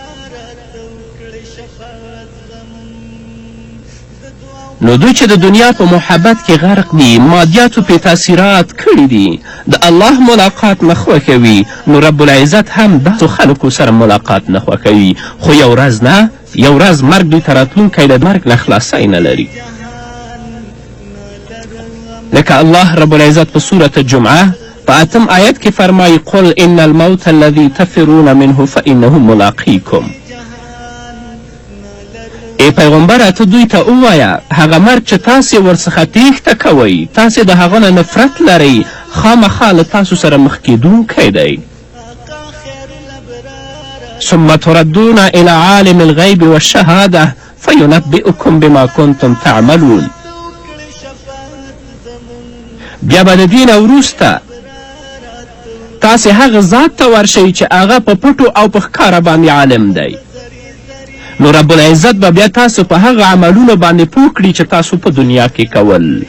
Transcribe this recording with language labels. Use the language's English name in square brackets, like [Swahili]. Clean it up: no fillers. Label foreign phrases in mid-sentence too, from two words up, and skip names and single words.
[Pashto] نو دوی چې د دنیا په محبت کې غرق دي، مادیاتو پې تاثیرات کړي دي، د الله ملاقات نه خوښوي، نو رب العزت هم داسو خلکو سره ملاقات نه خوښوي. خو یو ورځ نه، یو ورځ مرګ دوی ته راتلونکی د مرګ نه خلاصی نه لري. لکه الله رب العزت په سورة جمعه په 8 آیت کې فرمایي [Arabic] قل ان الموت الذي تفرون منه فانه ملاقیکم. [Pashto] ای پیغمبره ته دوی ته ووایه هغه مرګ چې تاسې ورڅخه تیښته کوئ، تاسې د هغه نه نفرت لرئ، خامخا له تاسو سره مخ کیدونکی دی. [Arabic] ثم تردون الى عالم الغیب والشهاده فینبئکم بما کنتم تعملون. [Pashto] بیا به د دې نه وروسته تاسې هغه ذات ته ورشئ چې هغه په پټو او په ښکاره باندې عالم دی. نو رب العزت به بیا تاسو په هغه عملونو باندې پوه کړي چې تاسو په دنیا کې کول.